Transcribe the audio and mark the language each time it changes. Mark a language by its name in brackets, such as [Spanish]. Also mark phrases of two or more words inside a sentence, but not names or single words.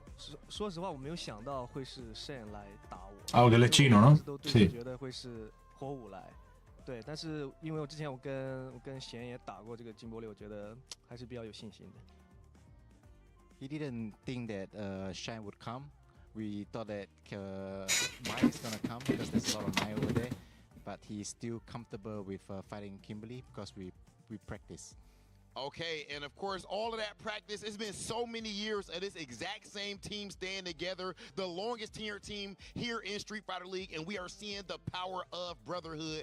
[Chinese] 说实话，我没有想到会是Shen来打我。 [Spanish] Ah, que él es chino, ¿no? [Chinese] 都对 [Spanish] Sí. [Chinese] 觉得会是火舞来。对，但是因为我之前我跟贤也打过这个金波利，我觉得还是比较有信心的。 [English] He didn't think that Shine would come. We thought that Mai is gonna come because there's a lot of Mai over there, but he's still comfortable with fighting Kimberly because we practice. Okay, and of course, all of that practice, it's been so many years of this exact same team staying together, the longest tenured team here in Street Fighter League, and we are seeing the power of brotherhood.